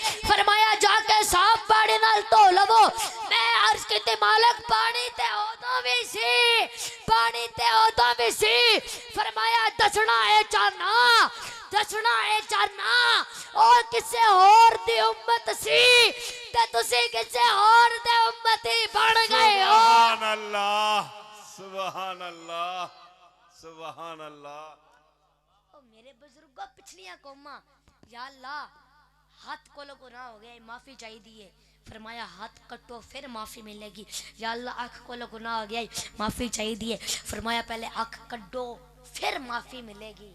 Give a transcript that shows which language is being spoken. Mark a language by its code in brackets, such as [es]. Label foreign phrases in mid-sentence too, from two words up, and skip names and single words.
[pa] فرمایا جا کے صاف پانی نال دھو لوو۔ میں عرض کیتی مالک پانی تے اودوں بھی سی، پانی تے اودوں بھی سی. فرمایا دسنا ہے چاہنا، دسنا ہے چاہنا اور کسے اور دی امت سی تے تسی کسے اور دے امتی بن گئے ہو. [ar] سبحان الله، سبحان الله، سبحان الله. [pa] او میرے بزرگوں پچھلیاں قوماں, [ar] يا الله [ur] ہاتھ کو گناہ ہو گیا، معافی چاہیے. فرمایا ہاتھ کٹو پھر معافی ملے گی. [ar] يا الله [ur] آنکھ کو گناہ ہو گیا، معافی چاہیے. فرمایا پہلے آنکھ کٹو پھر معافی ملے گی.